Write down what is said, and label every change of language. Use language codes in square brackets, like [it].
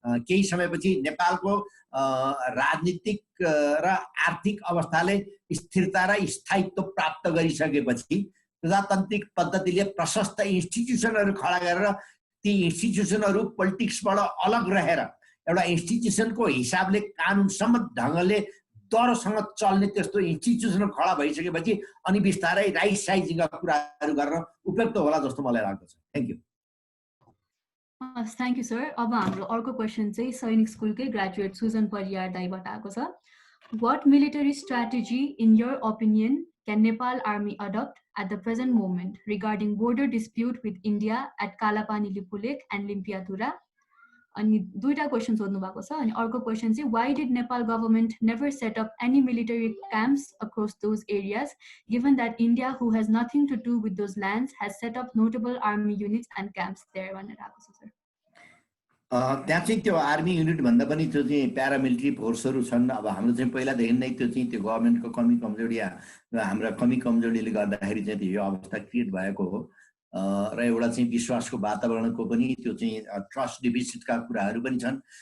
[ne] केही समयपछि नेपालको राजनीतिक र आर्थिक अवस्थाले स्थिरता र स्थायित्व प्राप्त गरिसकेपछि प्रजातान्त्रिक पद्धतिले प्रशस्त इन्स्टिट्युसनहरू खडा गरेर ती इन्स्टिट्युसनहरू पोलिटिक्सबाट अलग रहेर एउटा इन्स्टिट्युसनको हिसाबले कानुन सम्मत ढङ्गले दरसँग चल्ने त्यस्तो इन्स्टिट्युसन खडा भइसकेपछि अनि बिस्तारै राइट साइजिङका कुराहरू गर्न उपयुक्त होला जस्तो मलाई लाग्दछ। [en] Thank you. Thank you sir. [ne] अब हाम्रो अर्को क्वेशन चाहिँ सैनिक स्कुलकै ग्रेजुएट सुजन परियार दाइबाट आएको छ। [en] What military strategy in your opinion can Nepal army adopt at the present moment regarding border dispute with India at Kalapani Lipu Lake and Limpiatura? [ne] अनि दुईटा क्वेशन सोध्नु भएको छ। अनि अर्को क्वेशन चाहिँ [en] why did Nepal government never set up any military camps across those areas given that India who has nothing to do with those lands has set up notable army units and camps there [ne] भनेर आएको छ sir. त्यहाँ चाहिँ त्यो army unit भन्दा पनि त्यो चाहिँ प्यारामिलिट्री फोर्सहरू छन्। अब हाम्रो चाहिँ पहिलादेखि नै त्यो चाहिँ त्यो गभर्नमेन्टको कमी कमजोरी हाम्रा कमी कमजोरीले गर्दाखेरि चाहिँ यो अवस्था क्रिएट भएको हो र एउटा चाहिँ विश्वासको वातावरणको पनि त्यो चाहिँ ट्रस्ट डिफिसिटका कुराहरू पनि छन्।